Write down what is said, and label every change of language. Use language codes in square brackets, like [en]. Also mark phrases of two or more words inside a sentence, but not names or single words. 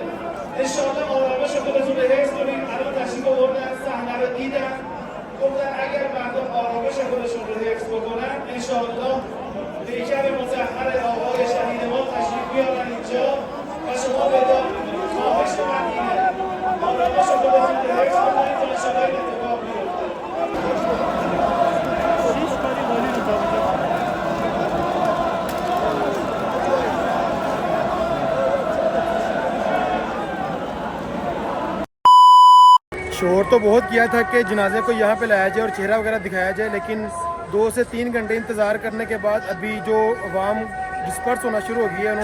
[fa] انشاءالله آرامش خودتون رو حفظ کنید. الان تشریف آوردن، صحنه رو دیدن، گفتن اگر مردم آرامش خودشون رو حفظ بکنن انشاءالله هیکل مطهر آقای شهید ما تشریف بیارن اینجا و شما وداع می‌کنید. خواهش من اینه آرامش خودتون رو حفظ کنید تا انشاءالله این اتفاق بیفته. [hi] शोर तो बहुत किया था कि जनाजे को यहाँ पे लाया जाए और चेहरा वगैरह दिखाया जाए, लेकिन 2 से 3 घंटे इंतज़ार करने के बाद अभी जो अवाम डिस्पर्स होना शुरू हो गई है।